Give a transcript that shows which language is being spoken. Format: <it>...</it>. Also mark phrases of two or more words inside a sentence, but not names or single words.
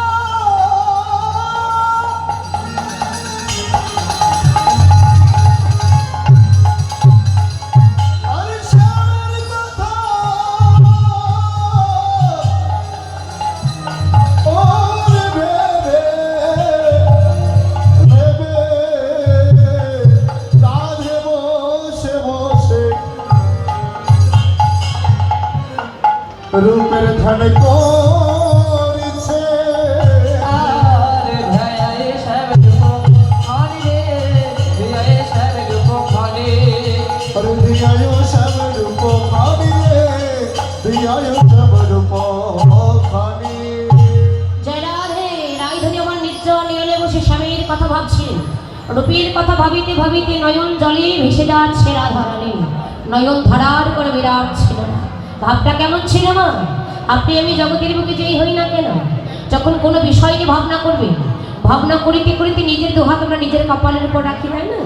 <bn>আরে শ্যামের কথা ওরে ভেবে ভেবে রাধে বসে বসে রূপের ধ্যান করিছে আর ধ্যায় শ্যাম রূপ খানি রে ধ্যায় শ্যাম রূপ খানি আরে দিয়ায়ো শ্যাম রূপ খানি রে দিয়ায়ো শ্যাম রূপ খানি জয় রাধে। রাইধনী আমার নির্জন নিয়লে বসে স্বামীর কথা ভাবছেন। রূপীর কথা ভাবিতে ভাবিতে নয়ন জলে ভেসে যাচ্ছে রাধারানী। নয়ন ধারার করে বিরাট ছিল না। ভাবটা কেমন ছিল মা? আপনি আমি জগতের বুকে যেই হই না কেন, যখন কোনো বিষয় নিয়ে ভাবনা করবে, ভাবনা করিতে করিতে নিজের দুহাত আমরা নিজের কপালের উপর রাখি, তাই না?</bn>